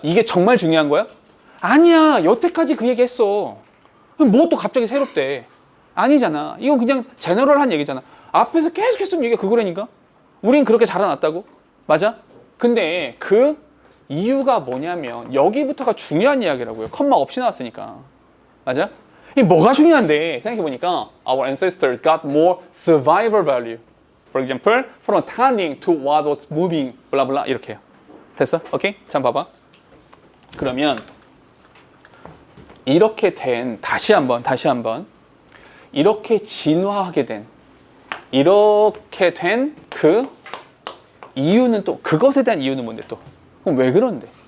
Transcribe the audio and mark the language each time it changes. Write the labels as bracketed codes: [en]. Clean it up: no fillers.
[ko] 이게 정말 중요한 거야? 아니야. 여태까지 그 얘기 했어. 뭐 또 갑자기 새롭대. 아니잖아. 이건 그냥 제너럴한 얘기잖아. 앞에서 계속 했으면 얘기가 그거라니까. 우린 그렇게 자라났다고. 맞아? 근데 그 이유가 뭐냐면 여기부터가 중요한 이야기라고요. 컴마 없이 나왔으니까. 맞아? 이 뭐가 중요한데 생각해보니까 [en] Our ancestors got more survival value. For example, from tending to what was moving, [ko] 블라블라 이렇게요. 됐어? 오케이? 자, 봐봐. 그러면 이렇게 된 다시 한번 이렇게 진화하게 된 이렇게 된 그 이유는 또 그것에 대한 이유는 뭔데 또? 그럼 왜 그런데?